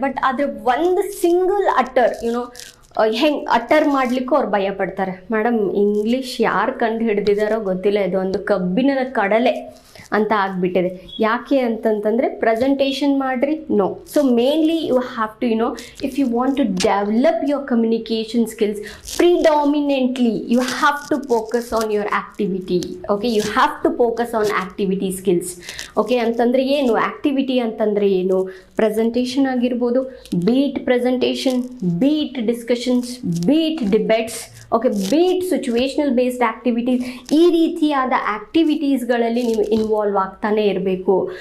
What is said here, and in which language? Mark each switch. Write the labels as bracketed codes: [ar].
[kn] But ಆದರೆ ಒಂದು single utter ಹೆಂಗೆ ಅಟರ್ ಮಾಡಲಿಕ್ಕೂ ಅವ್ರು ಭಯ ಪಡ್ತಾರೆ. ಮೇಡಮ್ ಇಂಗ್ಲೀಷ್ ಯಾರು ಕಂಡು ಹಿಡ್ದಿದ್ದಾರೋ ಗೊತ್ತಿಲ್ಲ, ಇದು ಒಂದು ಕಬ್ಬಿಣದ ಕಡಲೆ. ಅಂತ ಆಗಿಬಿಟ್ಟಿದೆ. ಯಾಕೆ ಅಂತಂತಂದರೆ ಪ್ರೆಸೆಂಟೇಷನ್ ಮಾಡಿರಿ no. [en] So mainly you have to if you want to develop your communication skills, predominantly you have to focus on your activity. Okay, you have to focus on activity skills. [kn] Okay, ಅಂತಂದರೆ ಏನು activity ಅಂತಂದರೆ ಏನು? Presentation ಆಗಿರ್ಬೋದು, beet presentation, beet discussions, beet debates, okay, beet situational based activities, ಈ ರೀತಿಯಾದ ಆ್ಯಕ್ಟಿವಿಟೀಸ್ಗಳಲ್ಲಿ ನೀವು involve ಆಗ್ತಾನೆ ಇರಬೇಕು.